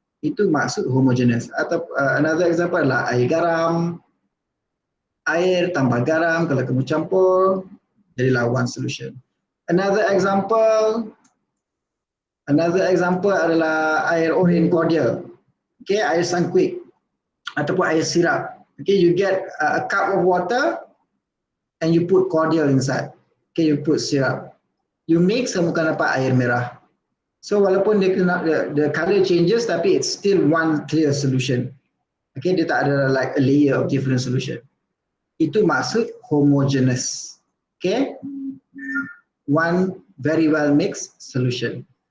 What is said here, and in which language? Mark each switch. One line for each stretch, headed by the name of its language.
Malay: Itu maksud homogeneous. Atau
English: another example
Malay: adalah air garam, air tambah garam, kalau kamu campur, jadilah
English: one solution. Another example
Malay: adalah air oren cordial. Okay, air sangkuik ataupun air sirap.
English: Okay, you get a cup of water and you put cordial inside. Okay, you put syrup. You mix,
Malay: kamu akan dapat air merah.
English: So
Malay: walaupun
English: the color changes,
Malay: tapi
English: it's still one clear solution. Okay,
Malay: dia tak ada
English: like a layer of different solution.
Malay: Itu maksud
English: homogeneous. Okay, one very well mixed solution.